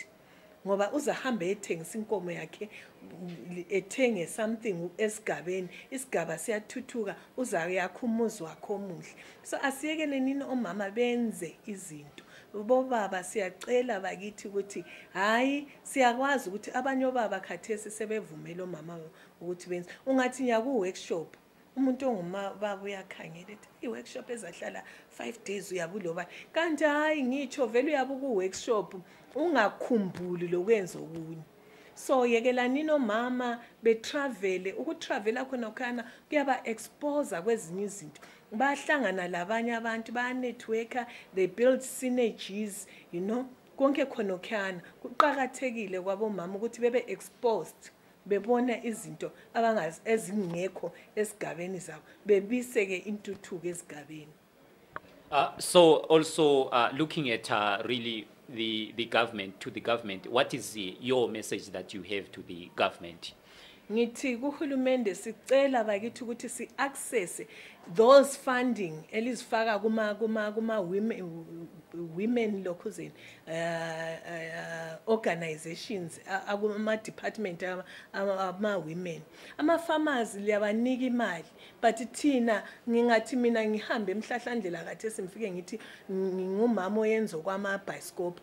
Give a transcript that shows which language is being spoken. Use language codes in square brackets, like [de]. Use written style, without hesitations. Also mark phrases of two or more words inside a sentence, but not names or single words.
[nd] Ngoba uzahambe ethengisa inkomo yakhe ethenge something esigabeni, isigaba siyathuthuka, uzayakha umuzi wakhe omuhle. So asiyekele nini omama benze izinto. Bobaba siyacela bakithi ukuthi hayi siyakwazi ukuthi abanye obaba khathesi sebevumela omama ukuthi benze. Ungathi nyaku workshop umuntu ongumababa uyakhangela ethi i-workshop ezahlala 5 days uyabuloba kanti hayi ngitsho vele uyabuka u-workshop ungakhumbuli lokwenza okunye. So yekelani nomama betravele, ukutravela khona khana kuyaba expose kwezinye izinto. Bahlangana labanye abantu ba networker, [en] they build synergies, you know, [nd] konke khona khana kuqhakathekile kwabomama ukuthi bebe exposed, bebona izinto abangazi ezingekho esigabeni zabo, bebiseke intuthuko esigabeni. [en] So also looking at really the government, to the government, what is your message that you have to the government? [nd] Ngithi kuhulumende sicela bakithi ukuthi si [en] access those funding [nd] elizifaka kuma women lokhuzeni organizations ama-department ama-women. Ama-farmers liyabanika imali, but thina ngingathi mina ngihambe emhlahlandlela kade simfike ngithi ngingumama oyenza kwama-Ibhayiskopo.